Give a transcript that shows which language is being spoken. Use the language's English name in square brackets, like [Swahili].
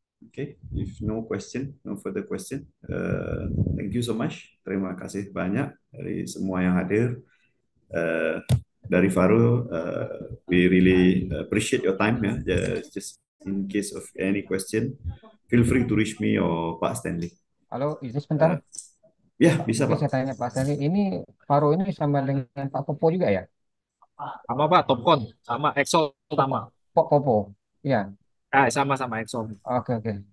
[English] Okay, if no question, no further question, thank you so much. [Malay] Terima kasih banyak dari semua yang hadir. [English] Dari Faro, we really appreciate your time ya. Just in case of any question, feel free to reach me or Pak Stanley. [Indonesian] Halo, izin sebentar. Ya, bisa Mungkin Pak. saya tanya Pak Stanley, ini Faro ini sama dengan Pak Popo juga ya? Sama Pak, Topcon, sama Excel sama. Popo, ya. Sama Excel. Oke, oke.